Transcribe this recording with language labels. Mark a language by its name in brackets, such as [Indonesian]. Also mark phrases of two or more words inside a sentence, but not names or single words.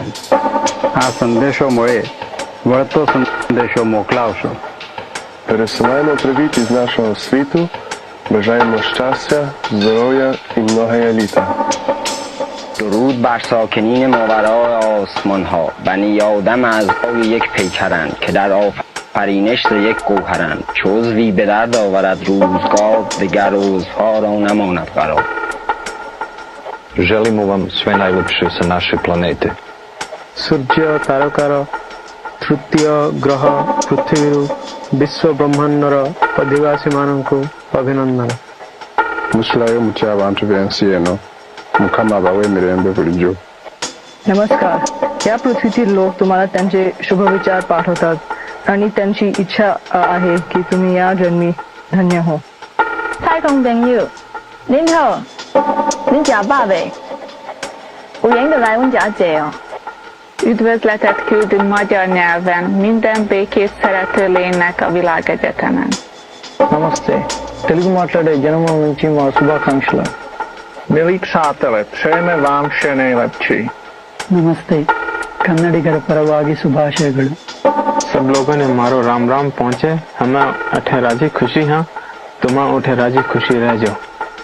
[Gujarati] આ સંદેશો મળે વળતો સંદેશો મોકલાવશો. [Ukrainian] Пересилаємо привіт із нашого світу, бажаємо щастя, здоров'я і многое літа. [Persian] درود بر ساکنین ماورای آسمان ها. بنی آدم اعضای یک پیکرند که در آفرینش ز یک گوهرند. چو عضوی به درد آورد روزگار، دگر عضوها را نماند قرار. [Serbian] Želimo vam sve najlepše sa naše planete. [Odia] ସୂର୍ଯ୍ୟ ତାରକାର ତୃତୀୟ ଗ୍ରହ ପୃଥିବୀରୁ ବିଶ୍ୱ ବ୍ରହ୍ମାଣ୍ଡର ଅଧିବାସୀମାନଙ୍କୁ ଅଭିନନ୍ଦନ. [Ganda] Muslayo muchabantu bensieno, mukama bawemirembe bulijjo. [Marathi] नमस्कार. या पृथ्वीतील लोक तुम्हाला त्यांचे शुभविचार पाठवतात आणि त्यांची इच्छा आहे की तुम्ही या जन्मी धन्य हो. [Min Nan Chinese] 太空朋友，您好，您食饱未？有闲就来阮家坐哦。 [Hungarian] Üdvözletet küldünk magyar nyelven minden békét szerető lénynek a világegyetemen. [Telugu] నమస్తే, తెలుగు మాట్లాడే జనముల నుంచి మా శుభాకాంక్షలు. [Czech] Milí přátelé, přejeme vám vše nejlepší. [Kannada] नमस्ते, कन्नडिगर ಪರವಾಗಿ ಶುಭಾಶಯಗಳು. [Rajasthani] सब लोगों ने मारो राम राम पहुँचे, हमें अठे राजी खुशी हाँ, तुम्हें उठे राजी खुशी रह जाओ.